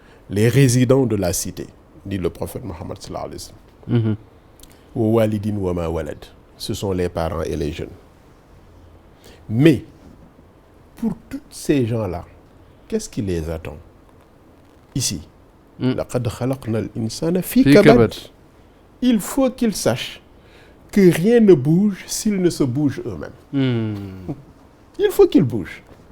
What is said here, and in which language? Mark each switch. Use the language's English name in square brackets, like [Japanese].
[French] Les résidents de la cité, dit le prophète Mohammed sallallahu alayhi wa sallam. [Arabic] Wa walidin wa ma walad. [French] Ce sont les parents et les jeunes. Mais, pour tous ces gens-là, qu'est-ce qui les attend ici? [Arabic] لقد خلقنا الإنسان في كبد. [French] Il faut qu'ils sachent que rien ne bouge s'ils ne se bougent eux-mêmes. Il faut qu'ils bougent.